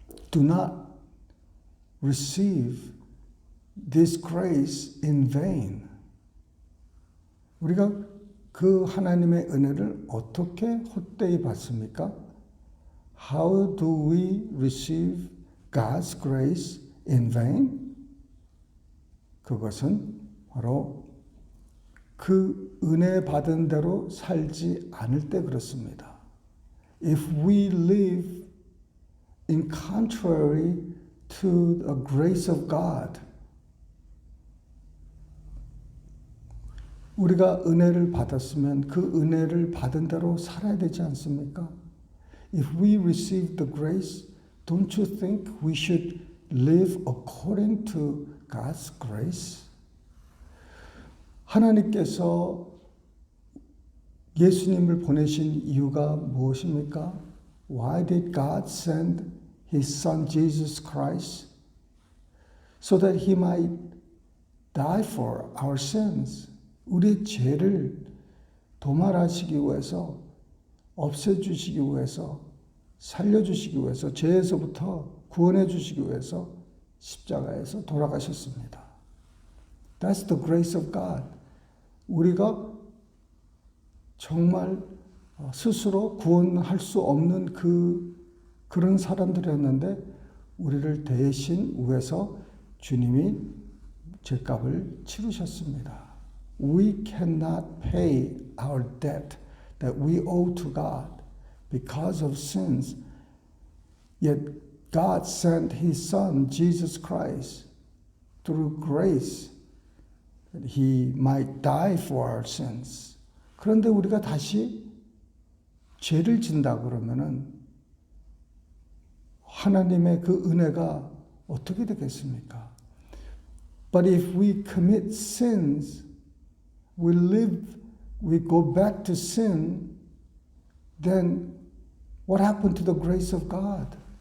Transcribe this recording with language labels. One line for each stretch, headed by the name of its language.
English: Do not receive this grace in vain.
Korean: 우리가 그 하나님의 은혜를 어떻게 헛되이 받습니까?
English: How do we receive God's grace in vain?
Korean: 그것은 바로 그 은혜 받은 대로 살지 않을 때 그렇습니다.
English: If we live in contrary to the grace of God,
Korean: 우리가 은혜를 받았으면 그 은혜를 받은 대로 살아야 되지 않습니까?
English: If we receive the grace, don't you think we should live according to God's grace?
Korean: 하나님께서 예수님을 보내신 이유가 무엇입니까?
English: Why did God send His Son Jesus Christ? So that He might die for our sins.
Korean: 우리의 죄를 도말하시기 위해서, 없애주시기 위해서, 살려주시기 위해서, 죄에서부터 구원해 주시기 위해서 십자가에서 돌아가셨습니다.
English: That's the grace of God.
Korean: 우리가 정말 스스로 구원할 수 없는 그런 사람들이었는데 우리를 대신 위해서 주님이 죄값을 치르셨습니다.
English: We cannot pay our debt that we owe to God because of sins. Yet God sent His Son, Jesus Christ, through grace that He might die for our sins.
Korean: 그런데 우리가 다시 죄를 진다 그러면은 하나님의 그 은혜가 어떻게 되겠습니까?
English: But if we commit sins, we go back to sin, then what happened to the grace of God?